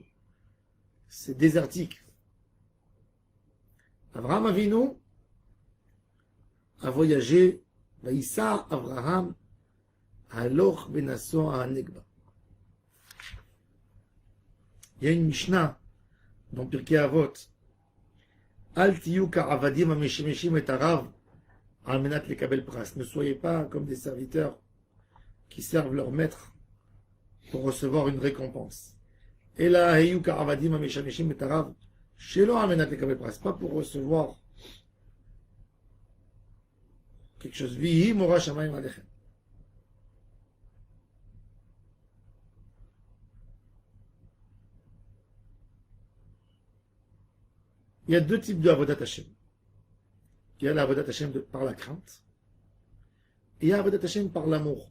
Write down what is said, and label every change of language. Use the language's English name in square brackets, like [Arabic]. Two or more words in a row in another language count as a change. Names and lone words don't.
[French] C'est désertique. Avraham Avinu a voyagé, [Hebrew] ויסע אברהם, הלוך ונסוע הנגבה. [French] Il y a une Mishnah dans Pirkei Avot. [Hebrew] אל תהיו כעבדים המשמשים את הרב על מנת לקבל פרס. [French] Ne soyez pas comme des serviteurs qui servent leur maître pour recevoir une récompense. Et là, [Hebrew] היו כעבדים המשמשים את הרב שלא על מנת לקבל פרס. [French] Pas pour recevoir quelque chose. [Hebrew] ויהי מורא שמים עליכם. [French] Il y a deux types de [Hebrew] עבודת השם. [French] Il y a l' [Hebrew] עבודת השם [French] par la crainte et il y a l' [Hebrew] עבודת השם [French] par l'amour.